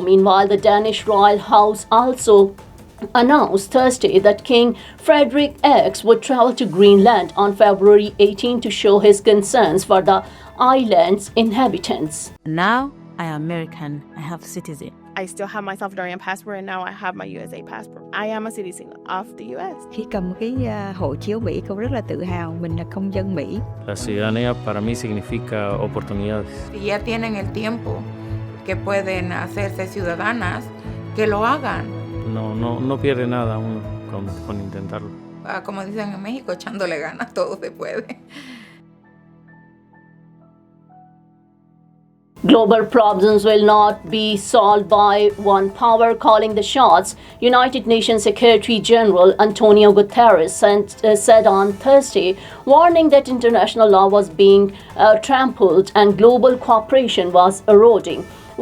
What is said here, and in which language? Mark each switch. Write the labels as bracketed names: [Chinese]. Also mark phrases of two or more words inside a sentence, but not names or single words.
[English] Meanwhile, the Danish Royal House also announced Thursday that King Frederick X would travel to Greenland on February 18 to show his concerns for the island's inhabitants. Now I am American. I have citizen. I still have my Salvadorian passport and now I have my USA passport. I am a citizen of the US. [Vietnamese] Khi cầm cái hộ chiếu Mỹ, cô rất là tự hào mình là công dân Mỹ. [Spanish] La ciudadanía para mí significa oportunidades. Si ya tienen el tiempo que pueden hacerse ciudadanas, que lo hagan. No pierde nada uno con intentarlo. Como dicen en México, echándole ganas, todo se puede. [English] Global problems will not be solved by one power calling the shots, United Nations Secretary General Antonio Guterres said on Thursday, warning that international law was being trampled and global cooperation was eroding.